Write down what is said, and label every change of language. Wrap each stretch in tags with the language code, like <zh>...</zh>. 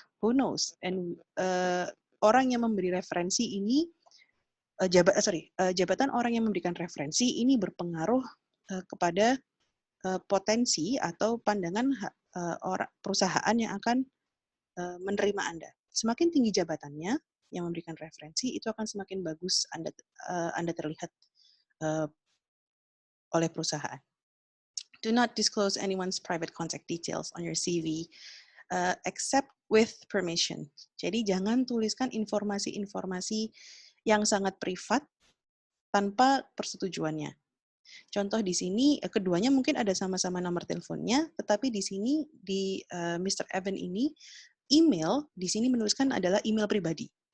<en>Who knows? And</en> <id>orang yang memberi referensi ini, jabatan orang yang memberikan referensi ini berpengaruh kepada potensi atau pandangan perusahaan yang akan menerima Anda. Semakin tinggi jabatannya yang memberikan referensi, itu akan semakin bagus Anda terlihat oleh perusahaan.</id> <en>Do not disclose anyone's private contact details on your CV, except with permission.</en> <id>Jadi jangan tuliskan informasi-informasi yang sangat privat tanpa persetujuannya. Contoh di sini, keduanya mungkin ada sama-sama nomor teleponnya, tetapi di sini di Mr. Evan ini, email di sini menuliskan adalah email pribadi.</id>